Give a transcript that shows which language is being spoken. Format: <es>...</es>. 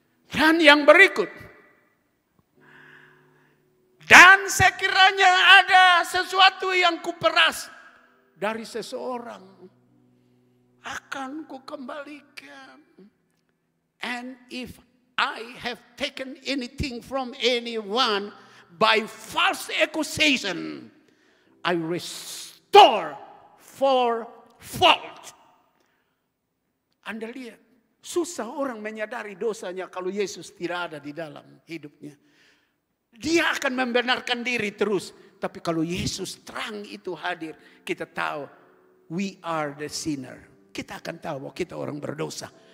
<id>Dan yang berikut. Dan sekiranya ada sesuatu yang kuperas dari seseorang, akan kukembalikan.</id> <en>And if I have taken anything from anyone by false accusation, I restore fourfold.</en> <id>Anda lihat, susah orang menyadari dosanya kalau Yesus tidak ada di dalam hidupnya. Dia akan membenarkan diri terus. Tapi kalau Yesus terang itu hadir, kita tahu</id> <en>we are the sinner.</en> <id>Kita akan tahu bahwa kita orang berdosa.</id>